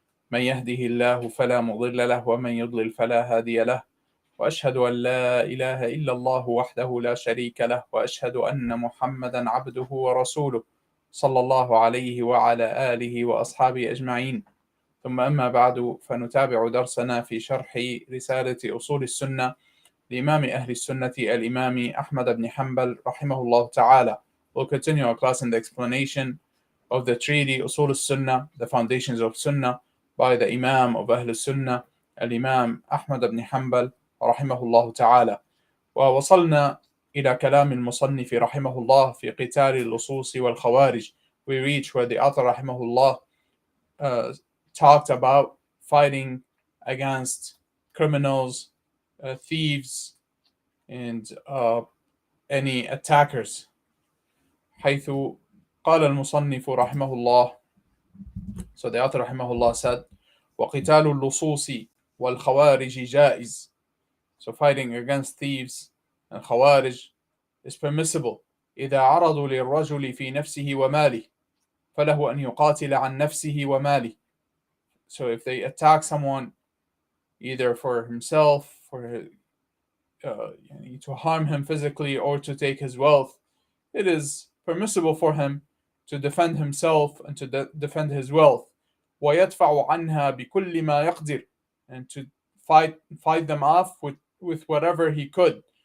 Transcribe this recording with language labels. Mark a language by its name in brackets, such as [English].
[Arabic] من يهده الله فلا مضل له ومن يضلل فلا هادي له، وأشهد أن لا إله إلا الله وحده لا شريك له، وأشهد أن محمدا عبده ورسوله صلى الله عليه وعلى آله وأصحابه أجمعين. ثم أما بعد، فنتابع درسنا في شرح رسالة أصول السنة لإمام أهل السنة الإمام أحمد بن حنبل رحمه الله تعالى. [English] We'll continue our class in the explanation of the treaty أصول السنة, the foundations of Sunnah, by the Imam of Ahl السنة الإمام أحمد بن حنبل رحمه الله تعالى. [Arabic] ووصلنا إلى كلام المصنف رحمه الله في قتال اللصوص والخوارج. [English] We reach where the author رحمه الله talked about fighting against criminals, thieves, and any attackers. [Arabic] حيث قال المصنف رحمه الله, [English] so the author [Arabic] رحمه الله [English] said, [Arabic] وقتال اللصوص والخوارج جائز. [English] So fighting against thieves and khawarij is permissible [Arabic] إذا عرضوا للرجل في نفسه وماله فله أن يقاتل عن نفسه وماله. [English] So if they attack someone either for himself, for to harm him physically, or to take his wealth, it is permissible for him to defend himself and to defend his wealth. [Arabic] ويدفع عنها بكل ما يقدر, [English] and to fight them off with whatever he could.